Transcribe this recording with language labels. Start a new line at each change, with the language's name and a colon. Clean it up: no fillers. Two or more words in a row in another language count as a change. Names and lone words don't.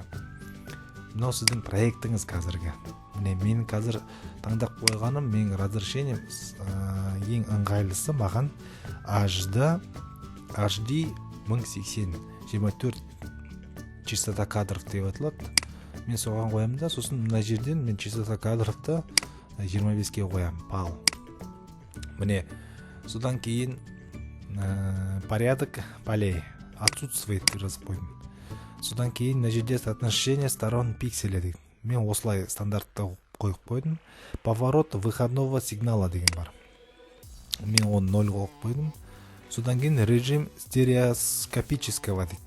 Kazakh: Мынау сіздің проектіңіз қазіргі. Міне мен қазір таңдап қойғаным, менің разрешением ең ыңғайлысы маған HD 1080 24
Russian: частота кадров
Kazakh: деп аталады. Мен соған қоямын да, сосын мына жерден мен
Russian: частота кадровты
Kazakh: 25-ке қоямын, пал. Міне содан кейін
Russian: порядок полей отсутствует
Kazakh: жазып қойдым. Содан кейін мына жерде
Russian: соотношение сторон пикселя
Kazakh: дейді. Мен осылай стандартта қойып қойдым.
Russian: Поворот выходного сигнала
Kazakh: деген бар. Мен оны 0 қойып қойдым. Содан кейін
Russian: режим стереоскопического
Kazakh: дейді.